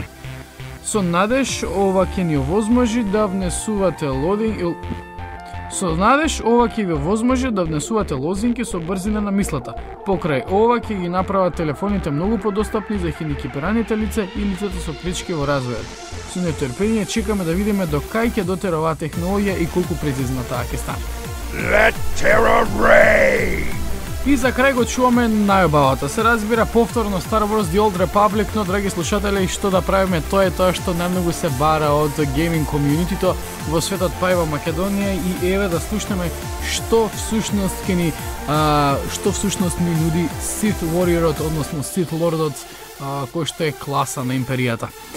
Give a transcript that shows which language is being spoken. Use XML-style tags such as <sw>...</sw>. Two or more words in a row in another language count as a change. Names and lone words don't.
<mk>Со надеж ова ќе ни овозможи да внесувате лозинки со брзина на мислата. Покрај ова ќе ги направат телефоните многу подостапни за хендикепираните лица и лицата со пречки во развојот. Со нетрпение чекаме да видиме до кај ќе дотера оваа технологија и колку прецизна таа ќе стане.</mk> <en>Let terror reign!</en> <mk>И за крај го чуваме најубавата. Се разбира повторно Star Wars The Old Republic, но драги слушатели, што да правиме, тоа е тоа што најмногу се бара од гейминг комјунитито во светот, па и во Македонија, и еве да слушнеме што всушност ни нуди Sith Warriorот, односно Sith Lordот, кој што е класа на империјата.</mk>